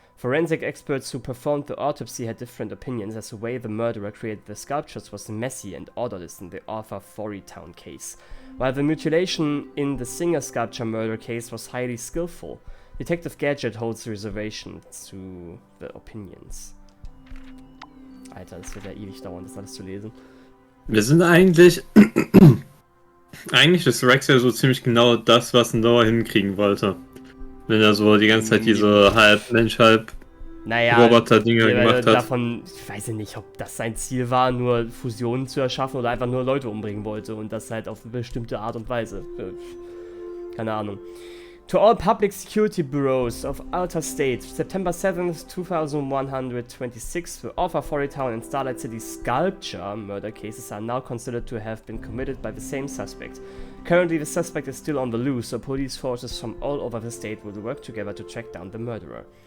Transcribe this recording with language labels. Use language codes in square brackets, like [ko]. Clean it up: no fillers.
[en] Forensic experts who performed the autopsy had different opinions as the way the murderer created the sculptures was messy and orderless in the Arthur Forey Town case, while the mutilation in the singer sculpture murder case was highly skillful. Detective Gadget holds reservations to the opinions. [de] Alter, das wird ja ewig dauern, das alles zu lesen. Wir sind eigentlich... eigentlich ist Rex ja so ziemlich genau das, was Noah hinkriegen wollte. Wenn er so die ganze Zeit diese halb Mensch, halb Roboter-Dinger gemacht hat. Davon, ich weiß nicht, ob das sein Ziel war, nur Fusionen zu erschaffen oder einfach nur Leute umbringen wollte und das halt auf eine bestimmte Art und Weise. Keine Ahnung. [en] To all public security bureaus of Alta State, September 7th, 2126, the Arthur Forey Town and Starlight City sculpture murder cases are now considered to have been committed by the same suspect. Currently, the suspect is still on the loose, so police forces from all over the state will work together to track down the murderer.